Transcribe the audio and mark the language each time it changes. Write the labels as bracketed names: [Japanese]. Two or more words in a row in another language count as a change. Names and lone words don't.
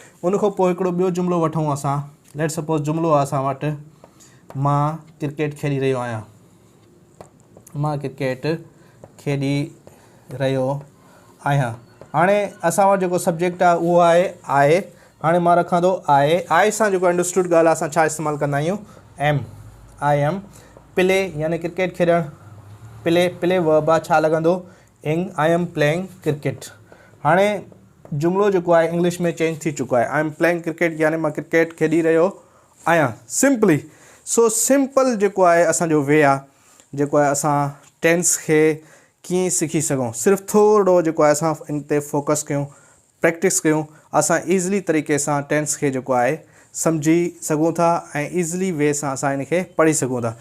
[Sindhi] उन खां पोइ हिकिड़ो ॿियो जुमिलो वठूं असां। [English] let suppose [Sindhi] जुमिलो आहे असां वटि मां क्रिकेट खेॾी रहियो आहियां। मां क्रिकेट खेॾी रहियो आहियां। हाणे असां वटि जेको सब्जेक्ट आहे उहो आहे आहे। हाणे मां रखां थो आहे सां जेको अंडरस्टूड ॻाल्हि आहे असां छा इस्तेमालु कंदा आहियूं एम। [English] I am play [Sindhi] यानी क्रिकेट खेॾणु। प्ले वर्ब आहे, छा लॻंदो इंग। [English] I am playing cricket. [Sindhi] हाणे जुमिलो जेको आहे इंग्लिश में चेंज थी चुको आहे। [English] I am playing cricket [Sindhi] यानी मां क्रिकेट खेॾी रहियो आहियां सिंपली। [English] so simple [Sindhi] जेको आहे असांजो वे आहे जेको आहे असां टेंस खे कीअं सिखी सघूं। सिर्फ़ु थोरो जेको आहे असां इन ते फोकस कयूं, प्रैक्टिस कयूं, असां ईज़िली तरीक़े सां टेंस खे जेको आहे सम्झी सघूं था ऐं [English] easily way [Sindhi] सां असां इन खे पढ़ी सघूं था।